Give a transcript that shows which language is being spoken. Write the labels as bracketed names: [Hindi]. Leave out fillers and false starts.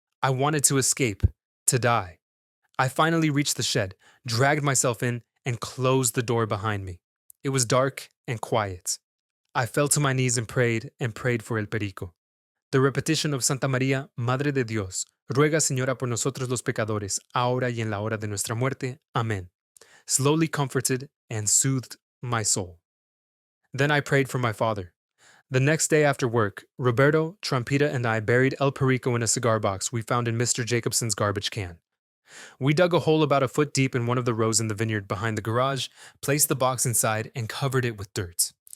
[English] I wanted to escape, to die. I finally reached the shed, dragged myself in, and closed the door behind me. It was dark and quiet. I fell to my knees and prayed for El Perico. The repetition of [Spanish] Santa Maria, Madre de Dios, Ruega, Señora, por nosotros los pecadores, ahora y en la hora de nuestra muerte. [English] Amen. Slowly comforted and soothed my soul. Then I prayed for my father. The next day after work, Roberto, Trampita, and I buried El Perico in a cigar box we found in Mr. Jacobson's garbage can. We dug a hole about a foot deep in one of the rows in the vineyard behind the garage, placed the box inside, and covered it with dirt.